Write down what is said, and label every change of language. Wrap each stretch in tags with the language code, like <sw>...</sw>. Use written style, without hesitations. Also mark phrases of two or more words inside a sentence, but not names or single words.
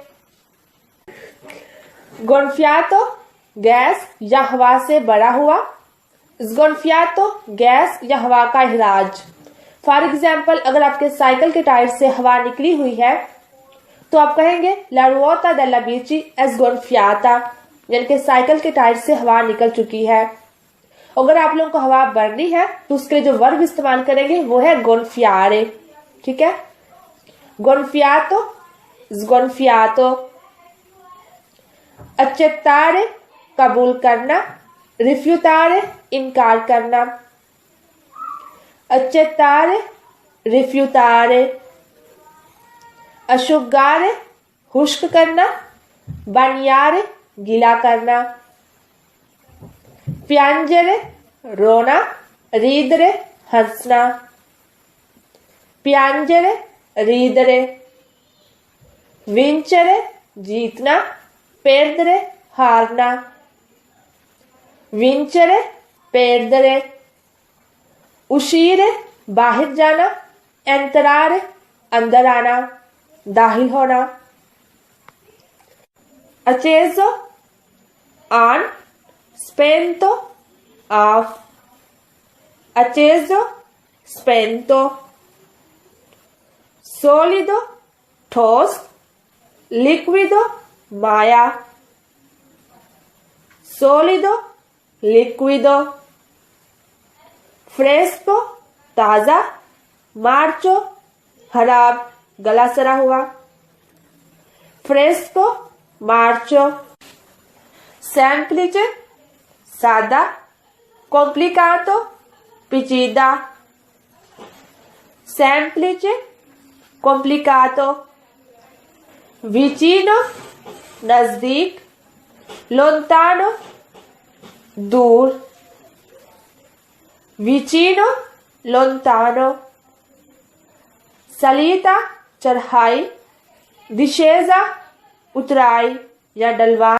<ur>गोन्फियातो, گیس یا ہوا سے بڑا ہوا, गोन्फियातो, گیس یا ہوا کا اخراج.</ur> <en>for example,</en> <ur>اگر آپ کے سائیکل کے ٹائر سے ہوا نکلی ہوئی ہے تو آپ کہیں گے</ur> <it>la ruota della bici è sgonfiata,</it> <ur>یعنی کہ سائیکل کے ٹائر سے ہوا نکل چکی ہے. اگر آپ لوگوں کو ہوا بھرنی ہے تو اس کے لیے جو ورب استعمال کریں گے وہ ہے gonfiare। ٹھیک ہے,</ur> <it>gonfiato, sgonfiato, accettare,</it> <ur>قبول کرنا, rifiutare, انکار کرنا,</ur> <it>accettare, rifiutare, asciugare,</it> <ur>خشک کرنا, bagnare, گیلا کرنا,</ur> <it>piangere, रोना, ridere, हंसना, piangere, ridere, vincere, जीतना, perdere, हारना, vincere, perdere, uscire,</it> <ur>باہر جانا, entrare, اندر آنا، داخل ہونا,</ur> <it>acceso, on, spento, off, acceso, spento, solido, ठोस, liquido, माया, solido, liquido, fresco, ताजा, marcio,</it> <ur>خراب، گلا سڑا ہوا,</ur> <it>fresco, marcio, semplice, सादा, complicato, पेचीदा, semplice, complicato, vicino, नजदीक, lontano, दूर, vicino, lontano, salita, चढ़ाई, discesa,</it> <ur>اترائی یا ڈلوا.</ur>